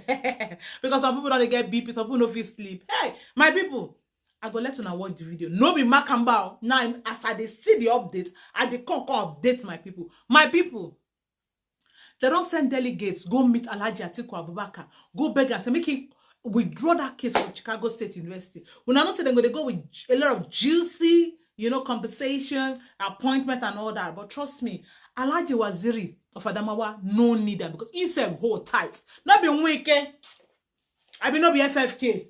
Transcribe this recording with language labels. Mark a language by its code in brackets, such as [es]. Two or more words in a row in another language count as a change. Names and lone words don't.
[pcm] Because some people don't get BP, some people no fit sleep. Hey, my people. I go let una watch the video. No be Makamba. Now, as I dey see the update, I dey come update my people. My people, they don't send delegates go meet Alhaji Atiku Abubakar. Go beg and say make him withdraw that case from Chicago State University. When I know say they're going to go with a lot of juicy, compensation, appointment and all that. But trust me, Alhaji Waziri of Adamawa no need them because he said hold tight. Not be wicked. I be not be FFK.